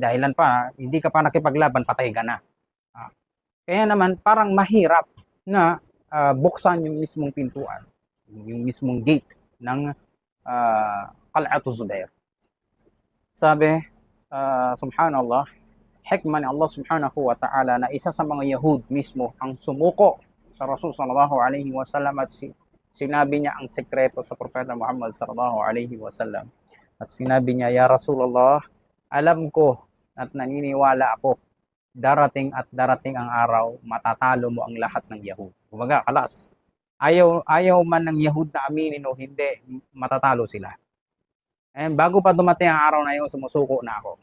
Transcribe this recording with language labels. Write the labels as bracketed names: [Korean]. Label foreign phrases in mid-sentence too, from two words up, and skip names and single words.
[Filipino] Dahilan pa, hindi ka pa nakipaglaban, patay ka na. Kaya naman, parang mahirap na buksan yung mismong pintuan, yung mismong gate ng Qal'atu Zubair. Sabi, subhanallah, hikmah ni Allah [Arabic] سبحانه وتعالى [Filipino] na isa sa mga Yahud mismo ang sumuko sa Rasul [Arabic] صلى الله عليه وسلم [Filipino] at sinabi niya ang sekreto sa Propeta Muhammad [Arabic] صلى الله عليه وسلم. [Filipino] At sinabi niya, [Arabic] يا رسول الله, [Filipino] alam ko at naniniwala ako, darating at darating ang araw, matatalo mo ang lahat ng Yahud. Kumbaga, kalas. Ayaw man ng Yahud na aminin o hindi, matatalo sila. And bago pa dumating ang araw na yun, sumusuko na ako.